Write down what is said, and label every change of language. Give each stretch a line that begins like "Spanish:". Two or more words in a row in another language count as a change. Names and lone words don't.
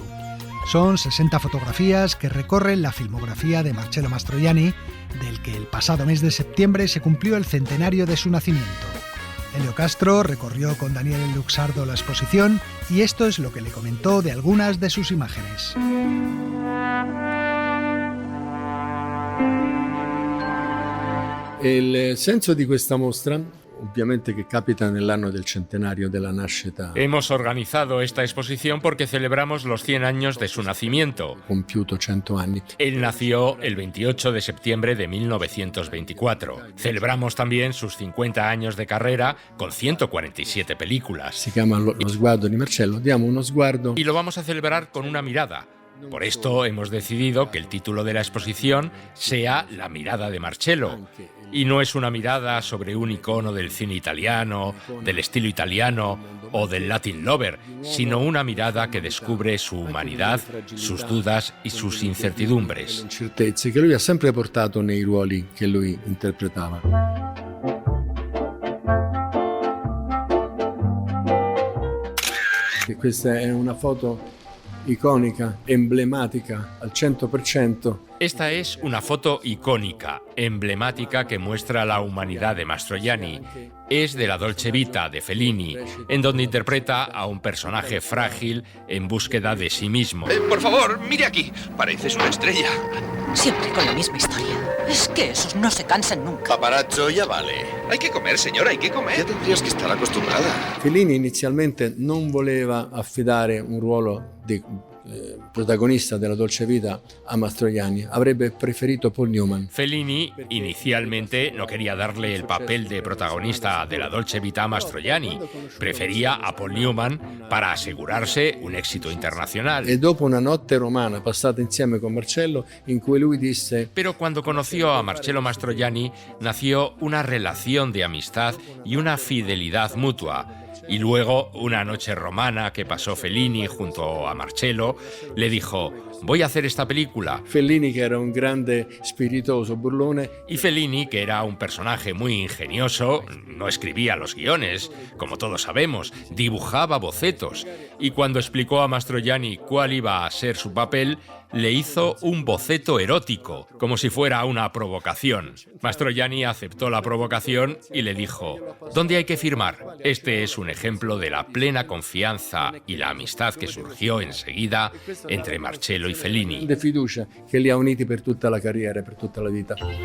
Spanish: Son 60 fotografías que recorren la filmografía de Marcello Mastroianni, del que el pasado mes de septiembre se cumplió el centenario de su nacimiento. Elio Castro recorrió con Daniele Luxardo la exposición y esto es lo que le comentó de algunas de sus imágenes.
Italian: Il senso di questa mostra, ovviamente che capita nell'anno del centenario della nascita.
Spanish: Hemos organizado esta exposición porque celebramos los 100 años de su nacimiento.
Italian: Compiuto 100 anni.
Spanish: Él nació el 28 de septiembre de 1924. Celebramos también sus 50 años de carrera con 147 películas.
Italian: Si chiama Lo sguardo di Marcello, diamo uno sguardo.
Spanish: Y lo vamos a celebrar con una mirada. Por esto hemos decidido que el título de la exposición sea La mirada de Marcello. Y no es una mirada sobre un icono del cine italiano, del estilo italiano o del
English: Latin Lover,
Spanish: sino una mirada que descubre su humanidad, sus dudas y sus incertidumbres.
Italian: Incertezze che lui ha sempre portato nei ruoli che lui interpretava. E questa è una foto icónica, emblemática al 100%.
Spanish: Esta es una foto icónica, emblemática que muestra la humanidad de Mastroianni. Es de la Dolce Vita de Fellini, en donde interpreta a un personaje frágil en búsqueda de sí mismo. Por favor, mire aquí. Pareces una estrella. Siempre con la misma historia. Es que esos no se cansan nunca. Paparazzo, ya vale. Hay que comer, señora, hay que comer. Ya tendrías que estar acostumbrada.
Italian: Fellini inizialmente non voleva affidare un ruolo di protagonista della Dolce Vita a Mastroianni, avrebbe preferito Paul Newman.
Spanish: Fellini inicialmente no quería darle el papel de protagonista de la Dolce Vita a Mastroianni, prefería a Paul Newman para asegurarse un éxito internacional.
Italian: E dopo una notte romana passata insieme con Marcello, in cui lui disse...
Spanish: Pero cuando conoció a Marcello Mastroianni, nació una relación de amistad y una fidelidad mutua. Y luego, una noche romana que pasó Fellini junto a Marcello, le dijo, voy a hacer esta película.
Italian: Fellini,
Spanish: que era
Italian: un grande spiritoso burlone.
Spanish: Y Fellini, que era un personaje muy ingenioso, no escribía los guiones, como todos sabemos, dibujaba bocetos. Y cuando explicó a Mastroianni cuál iba a ser su papel, le hizo un boceto erótico, como si fuera una provocación. Mastroianni aceptó la provocación y le dijo, ¿dónde hay que firmar? Este es un ejemplo de la plena confianza y la amistad que surgió enseguida entre Marcello y Fellini.
Italian: De fiducia che li ha uniti per tutta la carriera, per tutta la vita.